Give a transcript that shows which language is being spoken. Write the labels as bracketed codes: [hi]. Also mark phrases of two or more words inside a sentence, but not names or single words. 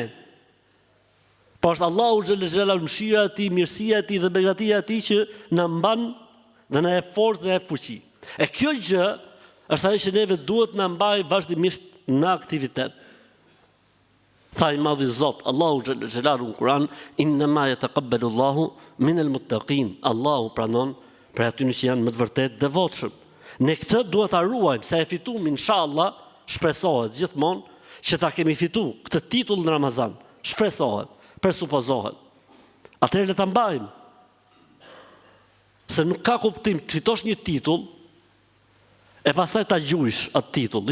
[sq] Po është [ar] الله جل جلاله, [sq] mëshira e tij, mirësia e tij dhe begatia e tij që na mban dhe na jep forcë dhe na jep fuqi. E kjo gjë është ajo që neve duhet na mbajë vazhdimisht në aktivitet. Tha i madhi Zot, [ar] الله جل جلاله [sq] në Kur'an, [ar] إنما يتقبل الله من المتقين. [sq] Allahu pranon për aty që janë më të vërtet devotshëm. Ne këtë duhet ta ruajmë, se e fitum inshallah, shpresohet gjithmonë që ta kemi fitu këtë titull në Ramazan. Shpresohet, presupozohet. Atëherë le ta mbajmë. Se nuk ka kuptim të fitosh një titull e pastaj ta gjujsh atë titull.